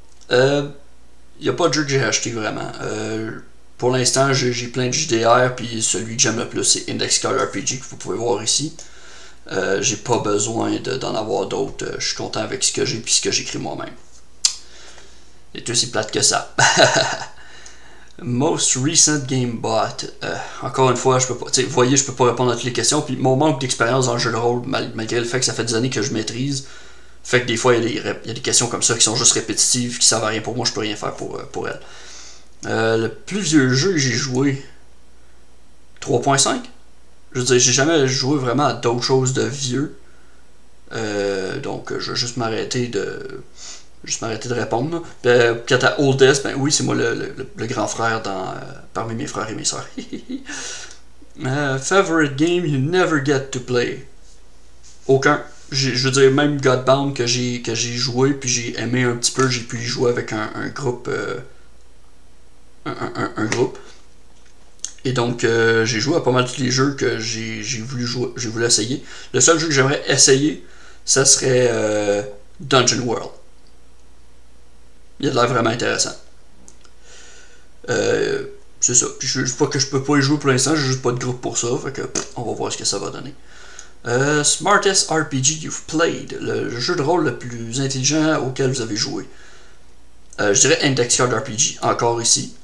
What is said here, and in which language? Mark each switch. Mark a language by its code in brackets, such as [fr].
[fr] Il n'y a pas de jeu que j'ai acheté vraiment. Pour l'instant, j'ai plein de JDR, puis celui que j'aime le plus, c'est Index Card RPG, que vous pouvez voir ici. J'ai pas besoin d'en avoir d'autres. Je suis content avec ce que j'ai, puis ce que j'écris moi-même. C'est aussi plate que ça. [en] Most recent game bought. [fr] Encore une fois, je peux pas. Vous voyez, je peux pas répondre à toutes les questions. Puis mon manque d'expérience dans le jeu de rôle, malgré le fait que ça fait des années que je maîtrise, fait que des fois, il y a des questions comme ça qui sont juste répétitives, qui servent à rien pour moi, je peux rien faire pour elles. Le plus vieux jeu que j'ai joué, 3.5. Je veux dire, j'ai jamais joué vraiment à d'autres choses de vieux. Donc, je vais juste m'arrêter de répondre. Quant à Oldest, oui, c'est moi le grand frère parmi mes frères et mes sœurs. [en] Favorite game you never get to play? [fr] Aucun. je veux dire, même Godbound que j'ai joué, puis j'ai aimé un petit peu, j'ai pu y jouer avec un groupe. Un groupe. Et donc, j'ai joué à pas mal tous les jeux que j'ai voulu essayer. Le seul jeu que j'aimerais essayer, ça serait Dungeon World. Il a l'air vraiment intéressant. C'est ça. Puis je sais pas que je peux pas y jouer pour l'instant, j'ai juste pas de groupe pour ça. Fait que on va voir ce que ça va donner. [en] Smartest RPG you've played. [fr] Le jeu de rôle le plus intelligent auquel vous avez joué. Je dirais Index Card RPG, encore ici.